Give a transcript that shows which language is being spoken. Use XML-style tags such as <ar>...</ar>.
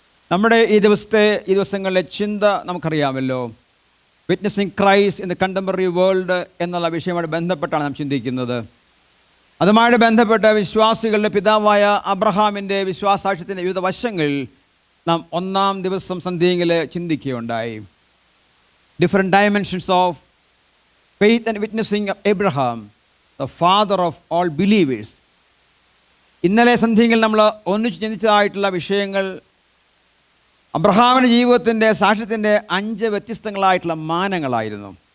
<ml>നമ്മുടെ ഈ ദിവസങ്ങളിലെ ചിന്ത നമുക്കറിയാമല്ലോ.</ml> <en>witnessing Christ in the contemporary world</en> <ml>എന്നുള്ള വിഷയവുമായി ബന്ധപ്പെട്ടാണ് നാം ചിന്തിക്കുന്നത്. അതുമായിട്ട് ബന്ധപ്പെട്ട വിശ്വാസികളുടെ പിതാവായ അബ്രഹാമിൻ്റെ വിശ്വാസാക്ഷ്യത്തിൻ്റെ വിവിധ വശങ്ങൾ നാം 1-ാം ദിവസം സന്ധ്യയിൽ ചിന്തിക്കുകയുണ്ടായി.</ml> <en>Different dimensions of faith and witnessing of Abraham, the father of all believers.</en> <ml>ഇന്നലെ സന്ധ്യയിൽ നമ്മൾ ഒന്നിച്ച് ചിന്തിച്ചതായിട്ടുള്ള വിഷയങ്ങൾ അബ്രഹാമിൻ്റെ ജീവിതത്തിൻ്റെ സാക്ഷ്യത്തിൻ്റെ 5 വ്യത്യസ്തങ്ങളായിട്ടുള്ള മാനങ്ങളായിരുന്നു.</ml>